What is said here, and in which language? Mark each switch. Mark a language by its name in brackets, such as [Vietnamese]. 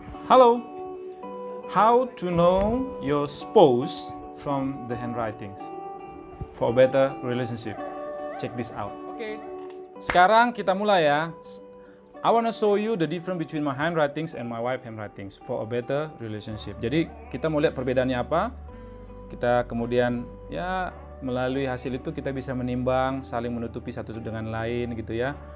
[English] Hello, how to know your spouse from the handwritings for a better relationship? Check this out. [Indonesian] Oke, sekarang kita mulai ya. [English] I wanna show you the difference between my handwritings and my wife handwritings for a better relationship. [Indonesian] Jadi kita mau lihat perbedaannya apa. Kita kemudian ya melalui hasil itu kita bisa menimbang, saling menutupi satu dengan lain gitu ya.